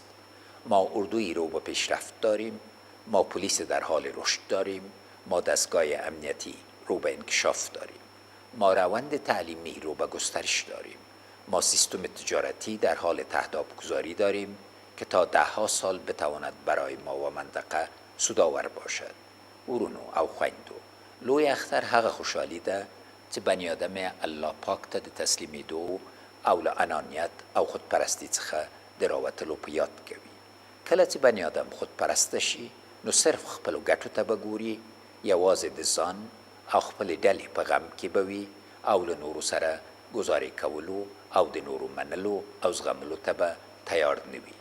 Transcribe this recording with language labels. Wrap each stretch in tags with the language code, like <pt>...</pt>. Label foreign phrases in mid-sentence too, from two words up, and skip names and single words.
<fa>ما اردویی رو به پیشرفت داریم، ما پلیس در حال رشد داریم، ما دستگاه امنیتی رو به انکشاف داریم، ما روند تعلیمی رو به گسترش داریم، ما سیستم تجارتی در حال تهداب گذاری داریم که تا 10 سال بتواند برای ما و منطقه سودآور باشد.</fa> <ps>ورونو او خویندو، لوی اختر هغه خوشحالی ده چې بنی آدم الله پاک ته د تسلیمیدو او له انانیت او خودپرستی څخه د راوتلو په یاد کوي. کله چې بنی آدم خودپرسته شي نو صرف خپلو ګټو ته به ګوري، یوازې د ځان او خپلې ډلې په غم کې به وي او له نورو سره ګزارې کولو او د نورو منلو او زغملو ته به تیار نه وي.</ps>